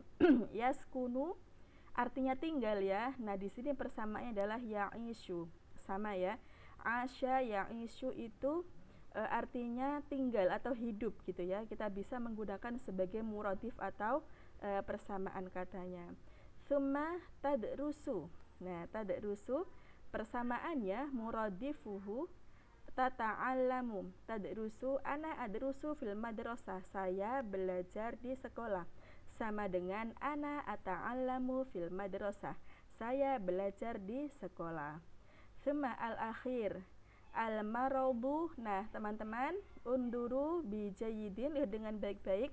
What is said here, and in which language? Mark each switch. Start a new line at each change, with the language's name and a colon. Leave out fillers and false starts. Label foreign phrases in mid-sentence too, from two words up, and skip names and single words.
Indonesian: Yaskunu artinya tinggal ya. Nah, di sini persamaannya adalah ya'ishu. Sama ya. Asya ya'ishu itu artinya tinggal atau hidup gitu ya. Kita bisa menggunakan sebagai muradif atau persamaan katanya.
Arabic: ثم تدرس.
Indonesian: Nah, tadrusu persamaannya
Arabic: مرادفه تتعلم.
Indonesian: Tadrusu,
Arabic: أنا أدرس في المدرسة,
Indonesian: saya belajar di sekolah. Sama dengan
Arabic: أنا أتعلم في المدرسة,
Indonesian: saya belajar di sekolah.
Arabic: ثم الآخر المرض.
Indonesian: Nah teman-teman,
Arabic: انظر بجيد,
Indonesian: lihat dengan baik-baik.